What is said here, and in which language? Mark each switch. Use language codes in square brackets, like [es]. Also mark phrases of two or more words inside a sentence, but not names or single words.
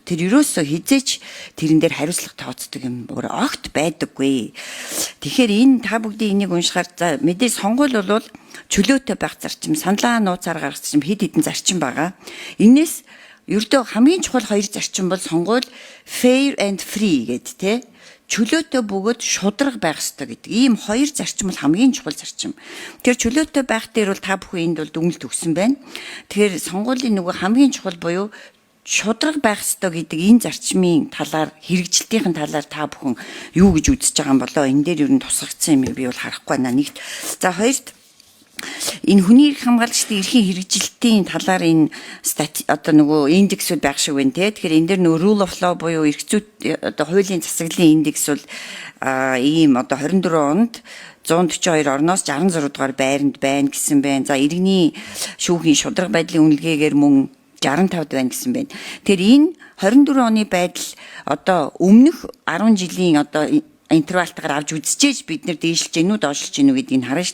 [mn] Тэр ерөөсөө хизээч тэрэн дээр хариуцлага тооцдог юм бүр огт байдаггүй. Тэгэхээр энэ та бүгдийн энийг уншихаар за мэдээ сонгуул бол чөлөөтэй байх зарчим, саналаа нууцаар гаргах зарчим хэд хэдэн зарчим байгаа. Энээс ердөө хамгийн чухал хоёр зарчим бол сонгуул [en] fair and free [mn] гэдэг тий. Чөлөөтэй бөгөөд шударга байх ёстой гэдэг. Ийм хоёр зарчим бол хамгийн чухал зарчим. Тэгэхээр чөлөөтэй байх дээр бол та бүхэн энд бол дүгнэлт өгсөн байна. Тэгэхээр сонгуулийн нөгөө хамгийн чухал буюу шударга байх ёстой гэдэг энэ зарчмын талаар хэрэгжилтийн талаар та бүхэн юу гэж үзэж байгаа юм болоо энэ дээр ер нь тусгагдсан юм би бол харахгүй байна. Нэгт. За хоёрт энэ хүний эрх хамгаалагчдын эрхийн хэрэгжилтийн талаар энэ одоо нөгөө индексүүд байх шиг байна те. Тэгэхээр энэ дээр нөгөө [en] rule of law [mn] буюу эрх зүйт одоо хуулийн засаглалын индекс бол ийм одоо 24 онд 142 орноос 66 дугаар байранд байна гэсэн байна. За иргэний шүүхийн шударга байдлын үнэлгээгээр мөн 65-д байна гэсэн байна. Тэгэхээр энэ 24 оны байдал одоо өмнөх 10 жилийн одоо интервалтаар авч үзчихээж бид нэр дээшилж гэнүү доошлж гэнүү гэдгийг харна ш.